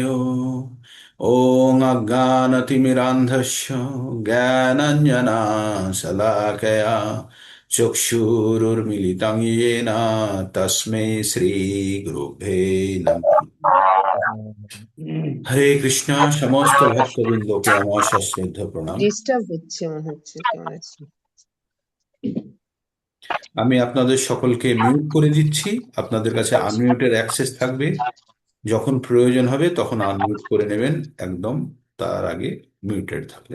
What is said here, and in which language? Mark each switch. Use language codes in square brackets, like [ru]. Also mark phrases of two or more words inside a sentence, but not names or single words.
[sa] ओम अज्ञानतिमिरान्धस्य ज्ञानाञ्जनशलाकया चक्षुरुर्मिलितं येन तस्मै श्रीगुरुभ्ये नमः। [bn] হরে কৃষ্ণ। সমস্ত ভক্তবৃন্দকে আমার সশ্রদ্ধ প্রণাম। ডিস্টার্ব হচ্ছে মনে হচ্ছে কেমন আছে। আমি আপনাদের সকলকে মিউট করে দিচ্ছি। আপনাদের কাছে আনমিউটের অ্যাক্সেস থাকবে। যখন প্রয়োজন হবে তখন আনমিউট করে নেবেন একদম, তার আগে মিউটেড থাকলে।